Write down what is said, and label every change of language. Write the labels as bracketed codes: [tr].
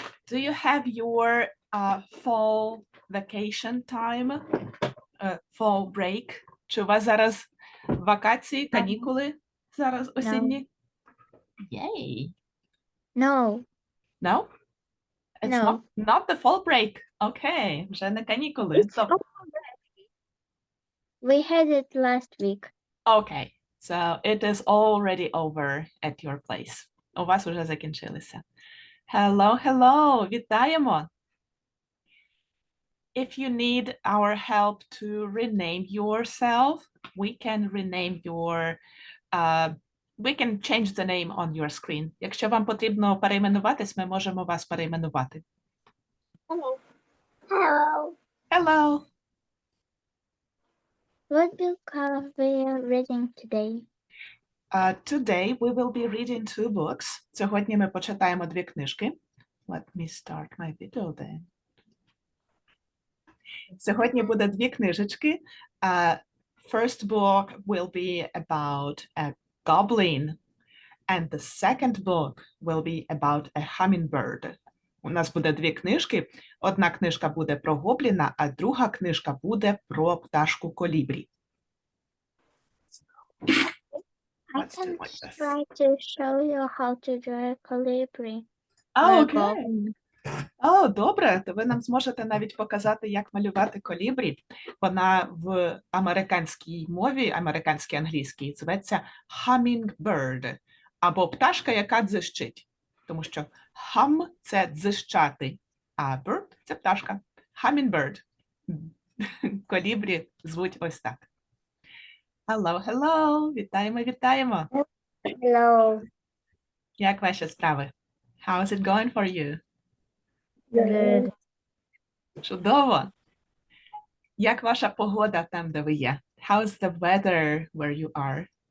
[en] Do you have your fall vacation time? Fall break? [uk] Чи у вас зараз вакації, канікули зараз [en] No. [uk] осінні? [en] Yay. No. No? It's No. not the fall break. [uk] Okay, вже не канікули. [en] It's already. We had it last week. Okay, so it is already over at your place. [uk] У вас уже закінчилися. [en] Hello, hello, [uk] вітаємо. [en] If you need our help to rename yourself, we can rename your, we can change the name on your screen. [uk] Якщо вам потрібно перейменуватись, ми можемо вас перейменувати. [en] Hello. Hello. Hello. What book are we reading today? Today we will be reading two books. [uk] Сьогодні ми почитаємо дві книжки. [en] Let me start my video then. [uk] Сьогодні буде дві книжечки. [en] First book will be about a goblin, and the second book will be about a hummingbird. [uk] У нас буде дві книжки. Одна книжка буде про гобліна, а друга книжка буде про пташку колібрі. [en] I can try to show you how to draw a colibri. [uk] Окей. О, добре, то ви нам зможете навіть показати, як малювати колібрі. Вона в американській мові, американській англійській, зветься Hummingbird, або пташка, яка дзищить. Тому що hum – це дзищати, а bird – це пташка. Hummingbird. Колібрі звуть ось так. [en] Hello, hello! [uk] Вітаємо, вітаємо! [en] Hello. [uk] Як ваші справи? [en] How is it going for you? Good. [uk] Чудово. Як ваша погода там, де ви є? [en] How's the weather where you are?